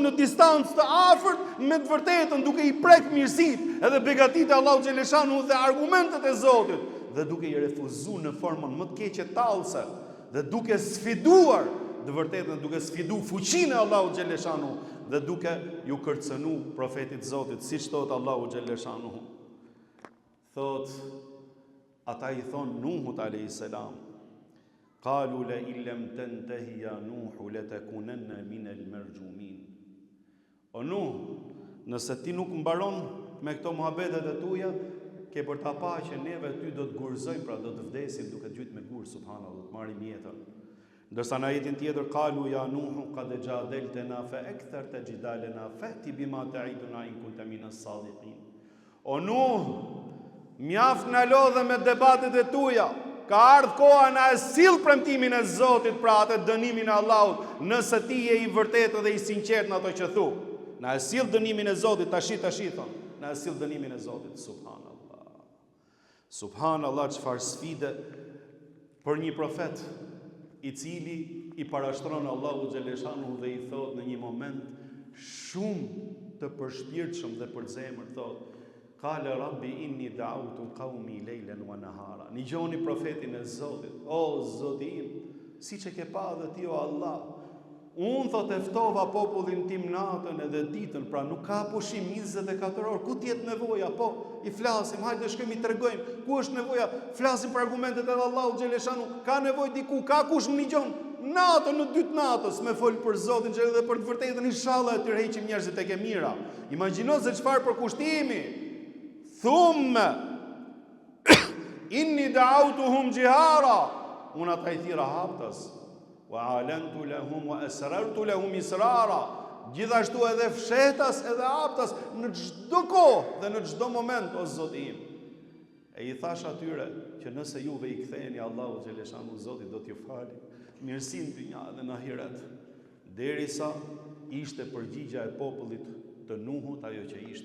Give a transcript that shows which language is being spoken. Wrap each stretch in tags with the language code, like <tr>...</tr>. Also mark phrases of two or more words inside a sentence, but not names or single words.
<sq>në distancë të afërt me të vërtetën, duke i prek mirësitë edhe begatitë e Allahu xhaleshanu dhe argumentet e Zotit, dhe duke i refuzuar në formën më të keqe tallëse, dhe duke sfiduar të vërtetën, duke sfiduar fuqinë e Allahu xhaleshanu dhe duke ju kërcënu profetit Zotit, siç thot Allahu xhaleshanu. Thot, ata i thon Nuhut a.s.</sq> <ar>قالوا لا إلم تنتهي يا نوح لتكونن من المرجومين.</ar> <sq>O Nuh, nëse ti nuk mbaron me këto muhabetet e tuja, ke për ta pa që neve ty do të gurzojmë, pra do të vdesim duke gjujt me gur, subhanallahu, do të marrim jetën. Ndërsa në ajetin tjetër,</sq> <ar>قالوا يا نوح قد جادلتنا فأكثرت جدالنا فأت بما تعدنا إن كنت من الصادقين.</ar> <sq>O Nuh, mjaft na lodhe me debatet e tuja. Ka ardhur koha na e sill premtimin e Zotit, pra atë dënimin e Allahut, nëse ti je i vërtetë dhe i sinqert në ato që thu. Na e sill dënimin e Zotit, tashi thon. Na e sill dënimin e Zotit, subhanallah. Subhanallah, çfarë sfide për një profet i cili i parashtron Allahu xhaleshanu dhe i thot në një moment shumë të përshpirtshëm dhe për zemër, thot:</sq> <ar>قال رب إني دعوت قومي ليلا ونهارا.</ar> <sq>Një gjoni profetin e Zotit: O Zoti im, siç e ke pa dhe ti o Allah, unë thot e ftova popullin tim natën edhe ditën, pra nuk ka pushim 24 orë. Ku t'jetë nevoja? Po, i flasim, hajde shkojmë i tregojmë. Ku është nevoja? Flasim për argumentet e Allahu xhaleshanu. Ka nevojë diku, ka kush më ligjon? Natën në 2 natës me fol për Zotin xhaleshanu dhe për të vërtetën, inshallah e tërheqim njerëzit tek e mira. Imagjino se çfarë përkushtimi.</sq> <ar>ثم إني دعوتهم جهارا.</ar> <sq>Unë ata i thira haptas.</sq> <ar>وأعلنت لهم وأسررت لهم إسرارا.</ar> <sq>Gjithashtu edhe fshetas edhe haptas në çdo kohë dhe në çdo moment, o Zoti im. E i thash atyre që nëse juve i ktheheni Allahu xhaleshanu, Zoti do t'ju falë mirësinë dynja dhe në ahiret. Derisa ishte përgjigja e popullit të Nuhut ajo që ishte.</sq>